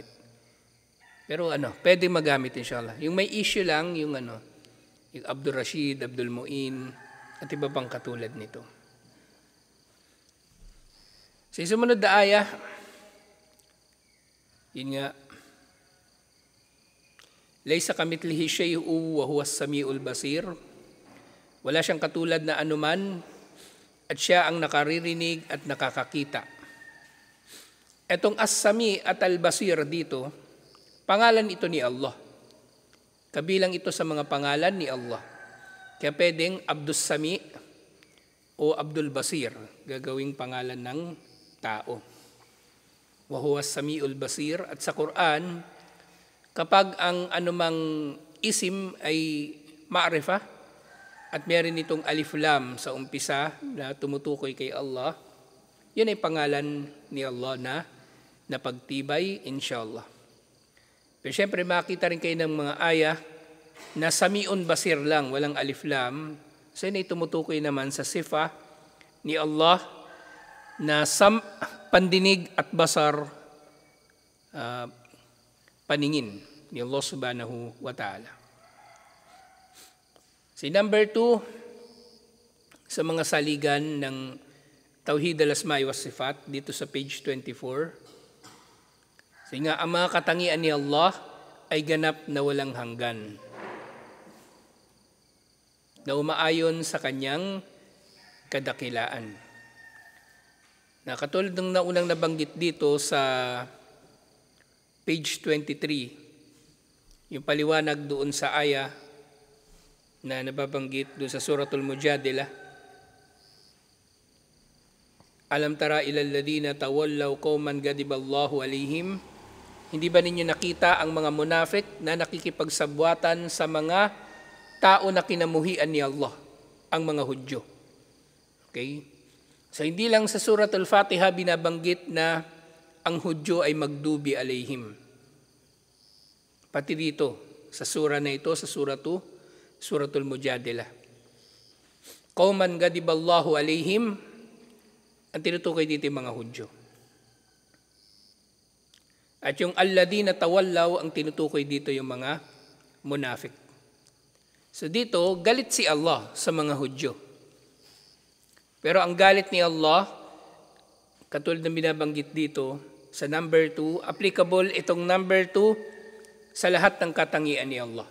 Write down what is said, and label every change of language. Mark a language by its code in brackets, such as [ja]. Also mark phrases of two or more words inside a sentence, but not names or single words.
[tl] Pero pwede magamit inshallah. Yung may issue lang, yung Abdul Rashid, Abdul Mu'in, at iba pang katulad nito. Sa sumunod na aya, yun nga, [ar] ليس كمثله شيء وهو السميع البصير. [tl] Wala siyang katulad na anuman at siya ang nakaririnig at nakakakita. Etong as-sami at al-basir dito, pangalan ito ni Allah. Kabilang ito sa mga pangalan ni Allah. Kaya pwedeng Abdus Sami o Abdul Basir, gagawing pangalan ng tao. [ar] وهو السميع البصير. [tl] At sa Quran, kapag ang anumang isim ay ma'rifa at meron itong [ar] ألف لام [tl] sa umpisa na tumutukoy kay Allah, yun ay pangalan ni Allah na napagtibay, inshallah. Pero syempre makita rin kayo ng mga aya na [ar] سميع بصير [tl] lang, walang [ar] ألف لام. [tl] So yun ay tumutukoy naman sa sifa ni Allah na pandinig at basar, paningin ni Allah [ar] سبحانه وتعالى. [tl] Number 2, sa mga saligan ng [ar] توحيد الأسماء والصفات, [tl] dito sa page 24. Nga, ang mga katangian ni Allah ay ganap na walang hanggan, na umaayon sa kanyang kadakilaan. Na katulad ng naunang nabanggit dito sa page 23, yung paliwanag doon sa aya na nababanggit doon sa Suratul Mujadilah. [ar] ألم تر إلى الذين تولوا قوما غضب الله عليهم. [tl] Hindi ba ninyo nakita ang mga munafik na nakikipagsabwatan sa mga tao na kinamuhian ni Allah, ang mga Hudyo? Okay? So hindi lang sa Suratul Fatiha binabanggit na ang Hudyo ay [ar] مغضوب عليهم. [tl] Pati dito, sa sura na ito, sa Suratul Mujadilah. [ar] قوما غضب الله عليهم, [tl] ang tinutukoy dito yung mga Hudyo. At yung [ar] الذين تولوا, [tl] ang tinutukoy dito yung mga munafik. So dito, galit si Allah sa mga Hudyo. Pero ang galit ni Allah, katulad ng binabanggit dito, sa number 2, applicable itong number 2 sa lahat ng katangian ni Allah.